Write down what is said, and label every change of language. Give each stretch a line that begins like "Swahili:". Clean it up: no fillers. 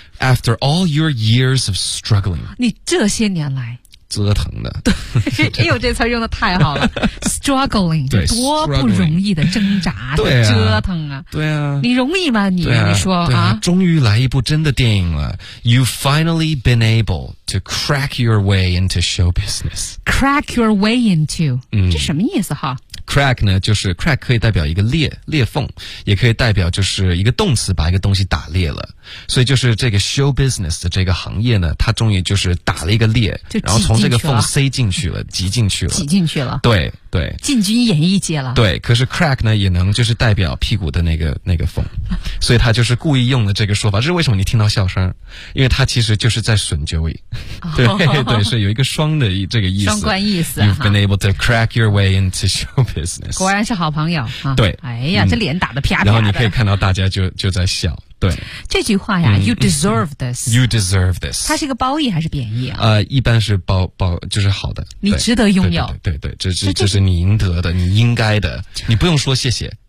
English: After all your years of struggling，
Chinese: 你这些年来折腾的。对，哎呦，这词用的太好了。
English: struggling，
Chinese: 对，多不容易的挣扎的折腾啊。对啊，你容易吗？你、啊、你说啊，啊，终于来一部真的电影了。
English: You finally been able to crack your way into show business。 Crack your way into，、嗯、
Chinese: 这什么意思哈？ Crack 呢，就是 crack 可以代表一个裂缝，也可以代表就是一个动词，把一个东西打裂了。所以就是这个 show business 的这个行业呢，它终于就是打了一个裂，然后从这个缝塞进去了，挤进去了，挤进去了。对对，进军演艺界了。对，可是 crack 呢，也能就是代表屁股的那个缝，所以他就是故意用了这个说法。这是为什么你听到笑声？因为他其实就是在损 Joey。对、哦、对，是有一个双的这个意思，双关意思。
English: You've been able to crack your way into show business。
Chinese: 果然是好朋友。啊、对，哎呀、嗯，这脸打得啪啪的。然后你可以看到大家就在笑。对，这句话呀、嗯、，
English: You deserve this。 You deserve this。
Chinese: 它是一个褒义还是贬义啊？一般是褒，就是好的。你值得拥有。对 对， 对， 对，这是你应得的，你应该的，你不用说谢谢。